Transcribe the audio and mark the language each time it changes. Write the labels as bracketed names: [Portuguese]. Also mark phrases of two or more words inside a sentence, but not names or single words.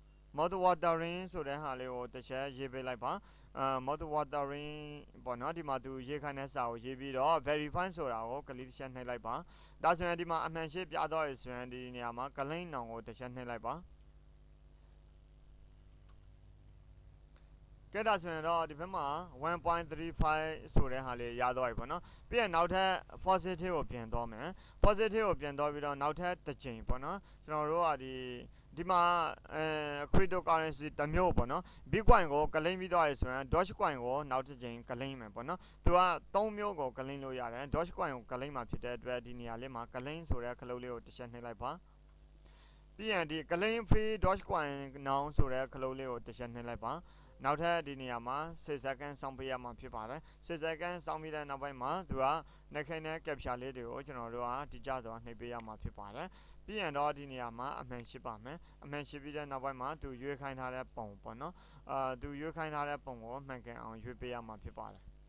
[English] mouth watering [Burmese] ဆိုတဲ့ဟာလေးကိုတစ်ချက်ရေးပေးလိုက်ပါ [English] mouth watering [Burmese] ပေါ့နော်ဒီမှာသူရေးခိုင်းတဲ့စာကိုရေးပြီးတော့ verify ဆိုတာကိုကလစ်တစ်ချက်နှိပ်လိုက်ပါဒါဆိုရင်ဒီမှာအမှန်ရှိပြတော့ရဆိုရင်ဒီနေရာမှာကလိန်နောင်ကိုတစ်ချက်နှိပ်လိုက်ပါကဲဒါဆိုရင်တော့ ဒီဘက်မှာ1.35ဆိုတဲ့ဟာလေးရတော့ပြီပေါ့နော်ပြီးရင်နောက်ထပ် positive ကိုပြန်သွားမယ် positive ကိုပြန်သွားပြီးတော့နောက်ထပ်တစ်ချိန်ပေါ့နော်ကျွန်တော်တို့ကဒီမှာcryptocurrency တစ်မျိုးပေါ့နော် Bitcoin ကိုက လိန်ပြီးသွားရဆိုရင် Dogecoin ကိုနောက်တစ်ချိန်ကလိန်မယ်ပေါ့နော်သူက3မျိုးကိုကလိန်လို့ရတယ် Dogecoin ကိုကလိန်မှာဖြစ်တဲ့အတွက်ဒီနေရာလေးမှာကလိန်ဆို တဲ့ခလုံးလေးကိုတစ်ချက်နှိပ်လိုက်ပါပြီးရင်ဒီကလိန် [English] free Dogecoin now [Burmese] ဆိုတဲ့ခလုံးလေးကိုတစ်ချက်နှိပ်လိုက်ပါနောက်ထပ်ဒီနေရာမှာ6 second စောင့်ပေးရမှာဖြစ်ပါတယ်6 second စောင့်ပြီးတဲ့နောက်ပိုင်းမှာသူကနှိပ်ခိုင်းတဲ့ captcha လေးတွေကိုကျွန်တော်တို့ကတိကျစွာနှိပ်ပေးရမှာဖြစ်ပါတယ်ပြီးရင်တော့ဒီနေရာမှာအမှန်ရှိပါမယ်အမှန်ရှိပြီးတဲ့နောက်ပိုင်းမှာသူရွေးခိုင်းထားတဲ့ပုံပေါ့နော်သူရွေးခိုင်းထားတဲ့ပုံကိုမှန်ကန်အောင်ရွေးပေးရမှာဖြစ်ပါတယ်